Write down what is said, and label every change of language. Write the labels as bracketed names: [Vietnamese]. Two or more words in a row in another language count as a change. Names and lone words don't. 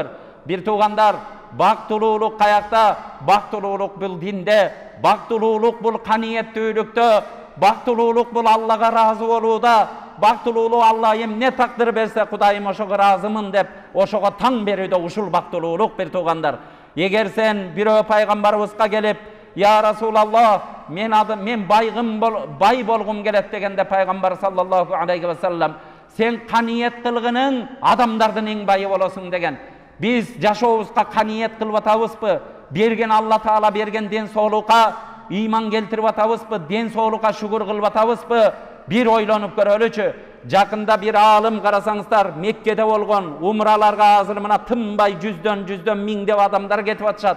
[Kyrgyz] Бир туугандар, бактылуулук каякта? Бактылуулук бул динде, бактылуулук бул каниеттүүлүктө, бактылуулук бул Аллага ыраазы болууда, бактылуулук Алла эмне тагдыр берсе, Кудайым ошого ыраазымын деп, ошого таң берүүдө ушул бактылуулук бир туугандар. Эгер сен бирөө пайгамбарыбызга келип, [Arabic] «يا رسول الله, [Kyrgyz] мен бай болгум келет» дегенде пайгамбар [Arabic] صلى الله عليه وسلم, [Kyrgyz] сен каниет кылгының адамдардын эң байы болосуң деген. Биз жашообузга каниет кылып атабызбы? Берген Алла Таала берген ден соолукка ыйман келтирип атабызбы? Ден соолукка шүгүр кылып атабызбы? Бир ойлонуп көрөлүчү. Жакында бир аалым карасаңыздар, Меккеде болгон умраларга азыр мына тынбай жүздөн миңдеп адамдар кетип атышат.